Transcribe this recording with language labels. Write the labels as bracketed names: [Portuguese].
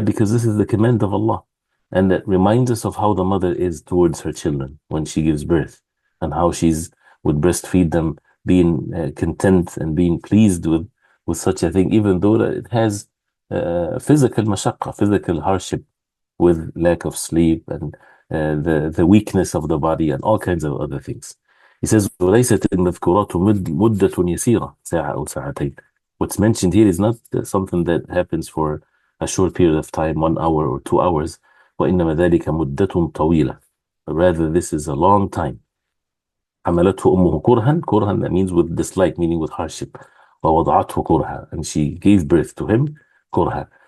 [English] Because this is the command of Allah. And that reminds us of how the mother is towards her children when she gives birth, and how she's would breastfeed them, being content and being pleased with such a thing, even though that it has physical mashaqqa, physical hardship, with lack of sleep and the weakness of the body and all kinds of other things. [Arabic] He says, وَلَيْسَتِ الْمَذْكُورَاتُ مُدَّةٌ يَسِيرَةٌ ساعة أو ساعتين. [English] What's mentioned here is not something that happens for a short period of time, 1 hour or 2 hours. [Arabic] وإنما ذلك مدة طويلة. [English] Rather, this is a long time. [Arabic] حملته أمه كرها, [English] that means with dislike, meaning with hardship. [Arabic] ووضعته كرها, [English] and she gave birth to him [Arabic] كرها.